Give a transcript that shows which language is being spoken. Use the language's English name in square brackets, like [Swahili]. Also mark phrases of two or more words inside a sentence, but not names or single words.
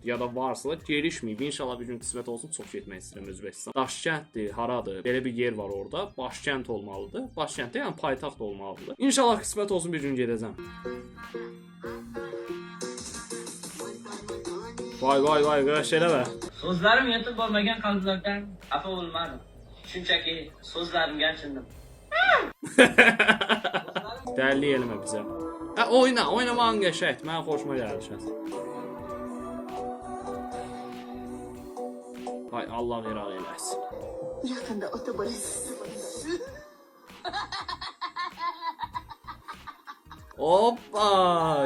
[Azerbaijani] Ya da varsa da gelişməyib. İnşallah bir gün qismət olsun, çox getmək istəyirəm Özbəkistan. Daşkənddir, haradır? Belə bir yer var orada. Başkənt olmalıdır. Başkəntdə yəni paytaxt olmalıdır. İnşallah qismət olsun bir gün gedəcəm. Vay vay vay qaş eləmə. [Uzbek] Sözlerim yetib olmagan qalblardan xafa bo'lmadim. Shunchaki so'zlarimga achindim. [Azerbaijani] Dəlli eləmə bizə. Hə oyna, oynamağın qəşəngdir. Mənim xoşuma gəlir şəxsən. Hay Allah irad eləsin. [Turkish] Yakında otobüs. Hoppa!